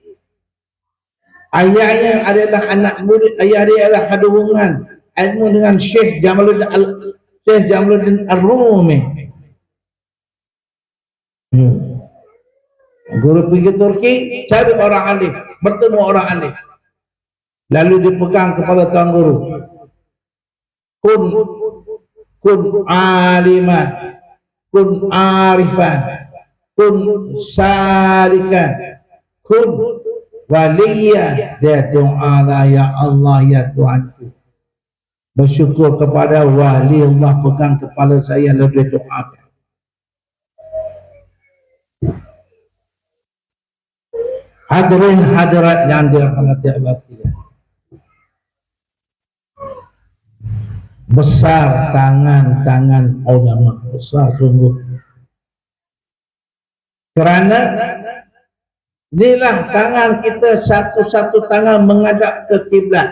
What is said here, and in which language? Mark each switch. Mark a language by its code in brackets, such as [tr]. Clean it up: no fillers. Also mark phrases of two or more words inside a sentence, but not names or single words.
[ms] Ayahnya adalah anak murid, ayah dia adalah ada hubungan ilmu dengan Syekh Jamaluddin Ar-Rumi. Guru pergi Turki, cari orang alim, bertemu orang alim, lalu dipegang kepala tuan guru. [ar] كن عالماً، كن عارفاً، كن سالكاً، كن ولياً. [ms] Dia doa, [ar] يا الله, [ms] ya Tuhanku. Bersyukur kepada wali Allah, pegang kepala saya lalu dia doakan. Hadirin hadirat yang dirahmati Allah sekalian. Besar tangan-tangan ulama, besar sungguh. Kerana inilah tangan kita, satu-satu tangan menghadap ke kiblat.